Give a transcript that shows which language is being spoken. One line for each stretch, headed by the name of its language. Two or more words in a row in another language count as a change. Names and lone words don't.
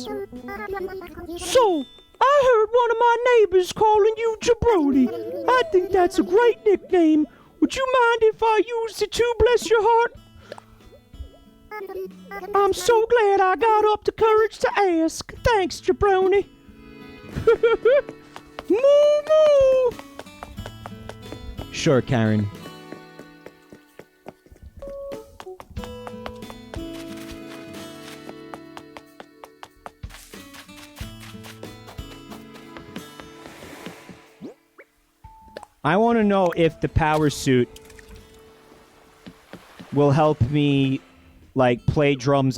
English: So, I heard one of my neighbors calling you Jabroni. I think that's a great nickname. Would you mind if I used it too, bless your heart? I'm so glad I got up the courage to ask. Thanks, Jabroni. Moo moo! Sure, Karen. I want to know if the power suit will help me, like, play drums.